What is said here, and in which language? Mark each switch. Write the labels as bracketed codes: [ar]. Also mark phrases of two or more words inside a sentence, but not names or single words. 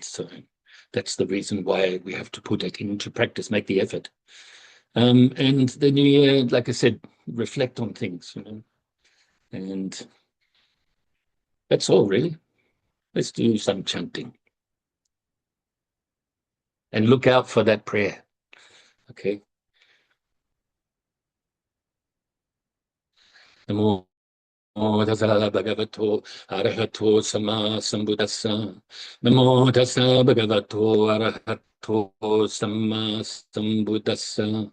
[en] So that's the reason why we have to put it into practice, make the effort. And the new year, like I said, reflect on things, and that's all really. Let's do some chanting and look out for that prayer. Okay. [pi] Namo Tassa Bhagavato Arahato Samma Sambuddhassa. Namo Tassa Bhagavato Arahato Samma Sambuddhassa.